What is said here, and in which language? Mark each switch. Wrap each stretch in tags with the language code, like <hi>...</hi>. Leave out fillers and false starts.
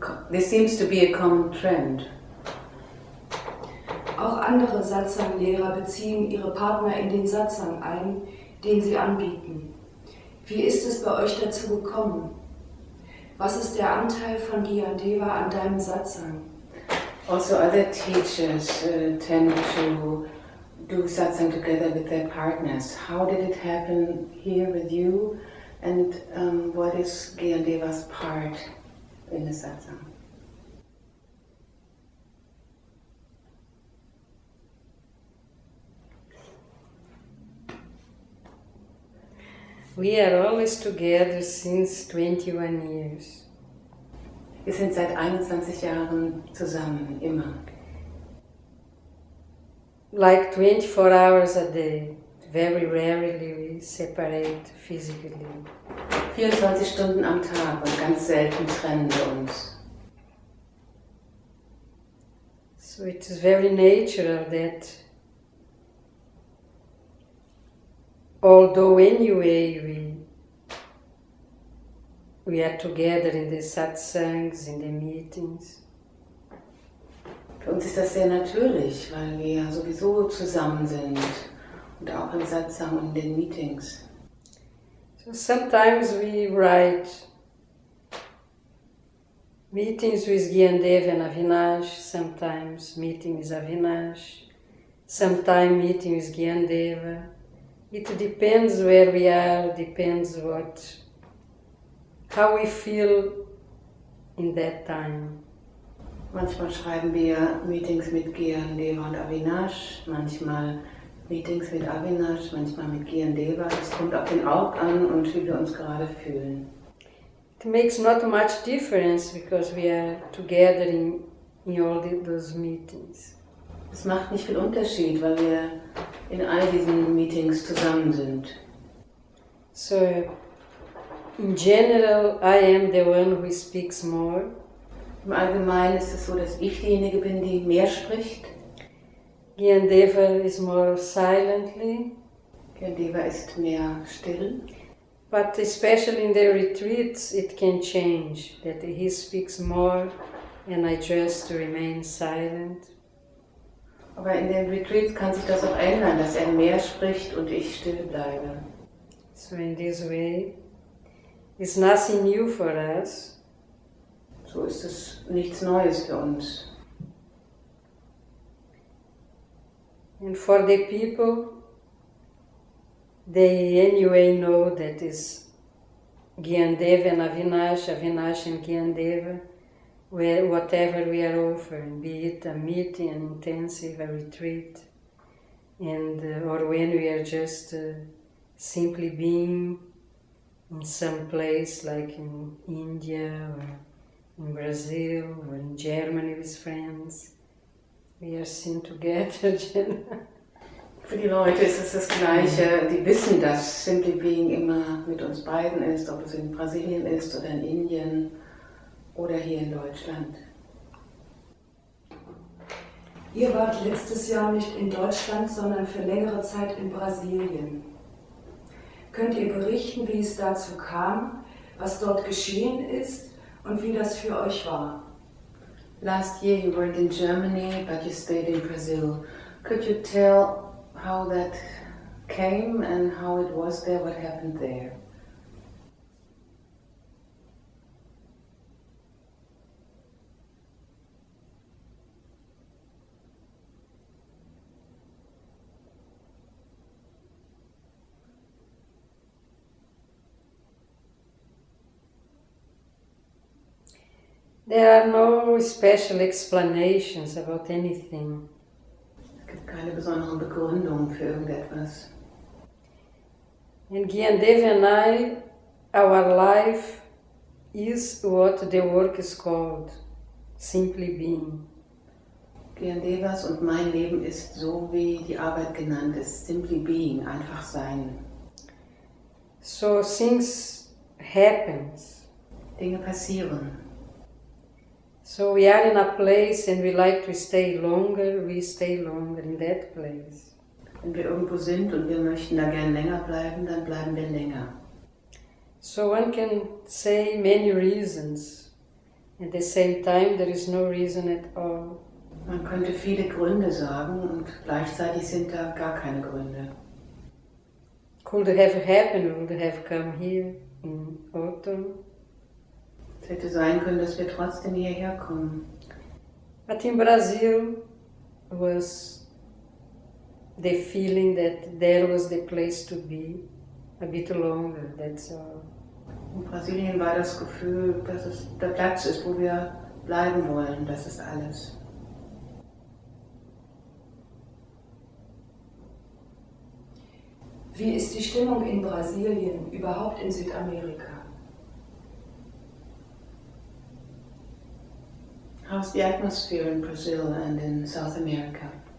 <en>This seems to be a common trend.</en> <de>Auch andere Satsang-Lehrer beziehen ihre Partner in den Satsang ein, den sie anbieten. Wie ist es bei euch dazu gekommen? Was ist der Anteil von Gyandeva an deinem Satsang?</de> <en>Also other teachers tend to do satsang together with their partners. How did it happen here with you? And what is Gyandeva's part in the satsang? We are always together since 21 years.</en> <de>Wir sind seit 21 Jahren zusammen, immer.</de> <en>Like 24 hours a day. Very rarely we separate physically.</en> <de>24 Stunden am Tag und ganz selten trennen wir uns.</de> <en>So it is very natural that although anyway we are together in the satsangs, in the meetings.</en> <de>Für uns ist das sehr natürlich, weil wir sowieso zusammen sind und auch im Satsang und in den Meetings.</de> <en>So sometimes we write meetings with Gyandeva and Avinash, sometimes meeting with Avinash, sometimes meeting with Gyandeva. It depends where we are, depends how we feel in that time.</en> <de>Manchmal schreiben wir Meetings mit Gyandeva und Avinash, manchmal Meetings mit Avinash, manchmal mit Gyandeva. Es kommt auf den Ort an und wie wir uns gerade fühlen.</de> <en>It makes not much difference because we are together in all those meetings.</en> <de>Es macht nicht viel Unterschied, weil wir in all diesen Meetings zusammen sind.</de> <en>So, in general, I am the one who speaks more.</en> <de>Im Allgemeinen ist es so, dass ich diejenige bin, die mehr spricht.</de> <en>Gyandeva is more silently.</en> <de>Gyandeva ist mehr still.</de> <en>But especially in the retreats, it can change, that he speaks more and I just remain silent.</en> <de>Aber in den Retreats kann sich das auch ändern, dass er mehr spricht und ich still bleibe.</de> <en>So in this way, it's nothing new for us.</en> <de>So ist es nichts Neues für uns.</de> <en>And for the people, they anyway know that is Gyandeva and Avinash, Avinash and Gyandeva, whatever we are offering, be it a meeting, an intensive, a retreat, and or when we are just simply being in some place like in India or in Brazil or in Germany with friends, we are seen together.</en> <de>Für die Leute ist es das Gleiche, die wissen, dass Simply Being immer mit uns beiden ist, ob es in Brasilien ist oder in Indien oder hier in Deutschland. Ihr wart letztes Jahr nicht in Deutschland, sondern für längere Zeit in Brasilien. Könnt ihr berichten, wie es dazu kam, was dort geschehen ist und wie das für euch war?</de> <en>Last year you weren't in Germany, but you stayed in Brazil. Could you tell how that came and how it was there, what happened there? There are no special explanations about anything.</en> <de>Es gibt keine besonderen Begründungen für irgendetwas.</de> <en>And Gyandeva and I, our life is what the work is called, simply being.</en> <de>Gyandevas und mein Leben ist so, wie die Arbeit genannt ist, simply being, einfach sein.</de> <en>So things happen.</en> <de>Dinge passieren.</de> <en>So we are in a place and we like to stay longer, we stay longer in that place.</en> <de>Wenn wir irgendwo sind und wir möchten da gern länger bleiben, dann bleiben wir länger.</de> <en>So one can say many reasons. At the same time, there is no reason at all.</en> <de>Man könnte viele Gründe sagen und gleichzeitig sind da gar keine Gründe.</de> <en>Could have happened, would have come here in autumn.</en> <de>Es hätte sein können, dass wir trotzdem hierher kommen.</de> <en>But in Brazil was the feeling that there was the place to be a bit longer, that's all.</en> <de>In Brasilien war das Gefühl, dass es der Platz ist, wo wir bleiben wollen, das ist alles. Wie ist die Stimmung in Brasilien, überhaupt in Südamerika?</de> <en>How's the atmosphere in Brazil and in South America?</en>